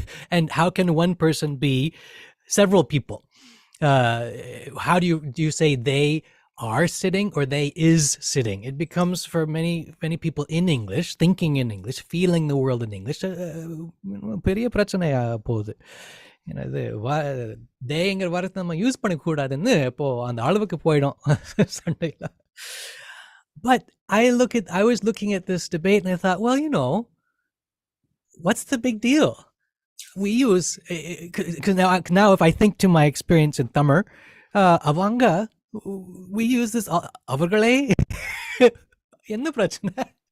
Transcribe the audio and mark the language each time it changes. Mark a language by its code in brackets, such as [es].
[en] And how can one person be several people? How do you say they are sitting or they is sitting? It becomes, for many people in English, thinking in English, feeling the world in English, [ta] பெரிய பிரச்சனையா போகுது. இது தேங்கிற வார்த்தை நம்ம use பண்ணக்கூடாதுன்னு இப்போ அந்த அளவுக்கு போயிடும் சண்டையில். [en] But I was looking at this debate and I thought, well, what's the big deal? We use, because now if I think to my experience in Tamil, [ta] avanga, [en] we use this avargale. [ta] Enna prachana?